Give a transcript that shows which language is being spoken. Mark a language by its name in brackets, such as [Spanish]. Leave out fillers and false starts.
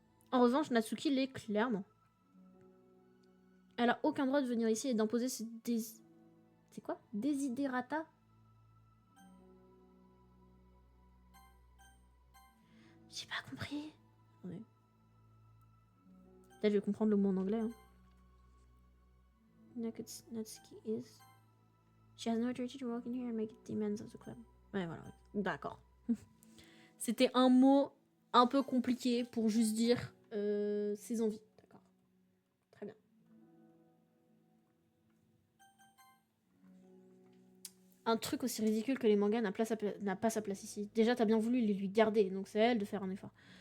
[French] En revanche, Natsuki l'est clairement. Elle a aucun droit de venir ici et d'imposer ses C'est quoi? Desiderata? J'ai pas compris. Attendez. Peut-être je vais comprendre le mot en anglais. Hein. [English] Natsuki is... She has no authority to walk in here and make demands of the club. [French] Ouais, voilà. D'accord. C'était un mot un peu compliqué pour juste dire ses envies. D'accord. Très bien. Un truc aussi ridicule que les mangas n'a pas sa place ici. Déjà, t'as bien voulu les lui garder, donc c'est à elle de faire un effort.